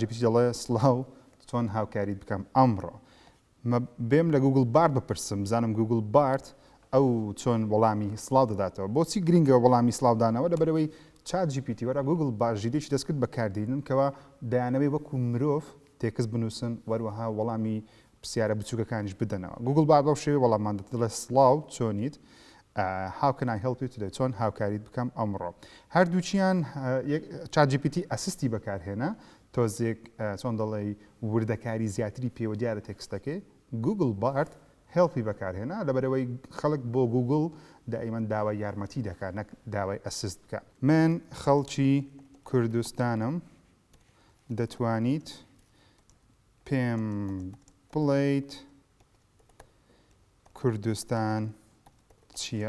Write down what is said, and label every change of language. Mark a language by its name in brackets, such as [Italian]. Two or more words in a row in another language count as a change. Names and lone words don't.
[Central Kurdish] پی تی دەڵێ سڵاو چۆن هاوکاریت بکەم ئەمڕۆ بێم لە گوگل بارد بپرسم بزانم گوگل بارد ئەو چۆن وەڵامی سڵاو دەداتەوە بۆچی گرنگە وەڵامی سڵاودانەوە لەبەرەوەی چات جی پی تی وەرە گوگل بارژیدێکی دەستکرد بەکاردێنن کەوا دەیانەوەی وەکو مرۆڤ تێکس بنووسن وەروەها وەڵامی پرسیارە بچووکەکانیش بدەنەوە گوگل بارد بەو شێوەیە وەڵامان دەڵێ سڵاو چۆنیت [English] how can I help you today [Central Kurdish] چۆن هاوکاریت بکەم ئەمڕۆ هەردووچیان چات جی پی تی ئەسیستی بەکارهێنا تۆزێک چۆن دەڵێ وردەکاری زیاتری پێوە دیارە تێکستەکەی گوگل بارد هێڵپی بەکارهێنا لەبەرەوەی خەڵک بۆ گوگل دائیمەن داوای یارمەتی دەکات نەک داوای ئەسیست بکە من خەڵکی کوردستانم دەتوانیت پێم بڵێیت کوردستان چییە؟